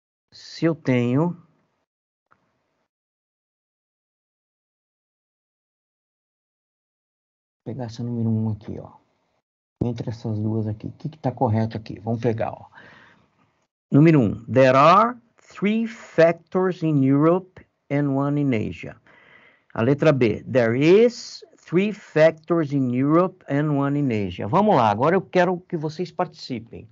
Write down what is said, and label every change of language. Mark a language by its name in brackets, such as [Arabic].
[Portuguese] Se eu tenho... Vou pegar essa número 1 aqui, ó. Entre essas duas aqui. O que está correto aqui? Vamos pegar, ó. Número 1. [English] There are 3 factors in Europe and 1 in Asia. [Portuguese] A letra B. [English] There is 3 factors in Europe and 1 in Asia. [Portuguese] Vamos lá. Agora eu quero que vocês participem.